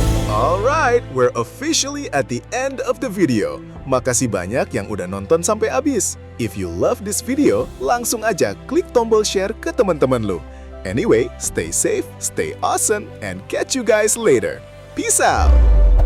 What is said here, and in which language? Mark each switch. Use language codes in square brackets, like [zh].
[en] Alright, we're officially at the end of the video. [id] Makasih banyak yang udah nonton sampai habis. [en] If you love this video, [id] langsung aja klik tombol share ke teman-teman lu. [en] Anyway, stay safe, stay awesome, and catch you guys later. Peace out!